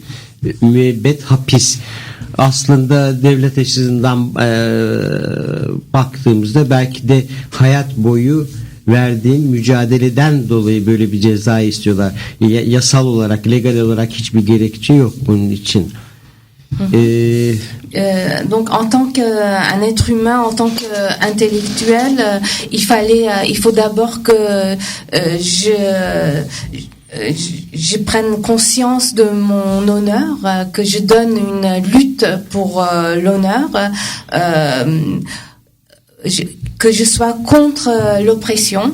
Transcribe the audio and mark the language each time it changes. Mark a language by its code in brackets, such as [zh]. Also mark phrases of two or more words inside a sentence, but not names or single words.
[tr] Müebbet hapis. Aslında devlet açısından baktığımızda belki de hayat boyu verdiğim mücadeleden dolayı böyle bir ceza istiyorlar. Yasal olarak, legal olarak hiçbir gerekçe yok bunun için. [fr] Donc en tant qu'un être humain, en tant qu'intellectuel, il faut d'abord que je prenne conscience de mon honneur, que je donne une lutte pour l'honneur, que je sois contre l'oppression.